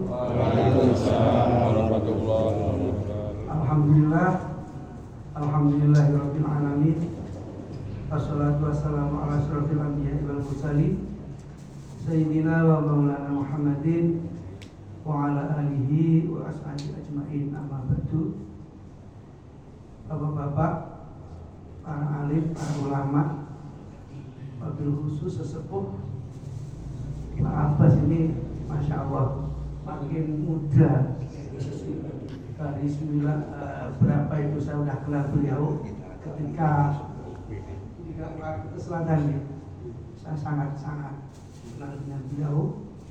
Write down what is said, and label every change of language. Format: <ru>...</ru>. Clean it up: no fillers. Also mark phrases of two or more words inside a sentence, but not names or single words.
<ar>وعليكم السلام ورحمة الله وبركاته. الحمد لله رب العالمين. والصلاة والسلام على أشرف الأنبياء والمرسلين سيدنا ومولانا محمد وعلى آله وأصحابه أجمعين، أما بعد.</ar> <id>Bapak-bapak, para alim, para ulama,</id> <ar>وبالخصوص</ar> <id>sesepuh, Pak Abbas ini</id> <ar>ما شاء الله</ar> <id>makin muda. Dari berapa itu saya sudah kenal beliau ketika ke selatan, saya sangat-sangat kenal dengan beliau.</id>